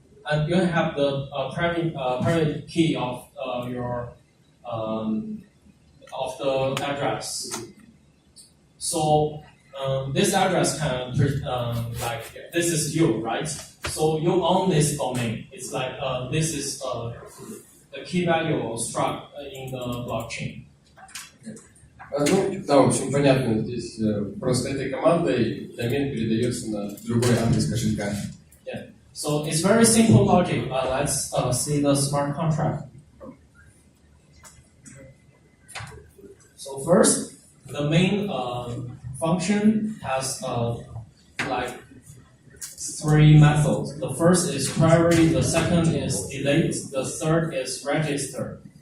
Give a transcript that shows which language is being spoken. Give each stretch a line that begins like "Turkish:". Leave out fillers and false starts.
English: And you have the private key of your of the address. So this address can like this is you, right? So you own this domain. It's like this is the key value struct in the blockchain.
Russian: Ну, да, в общем, понятно, здесь просто этой командой домен передается на другой адрес кошелька.
English: Yeah. So it's very simple logic. Let's see the smart contract. So first, the main function has like three methods. The first is query, the second is delete, the third is register.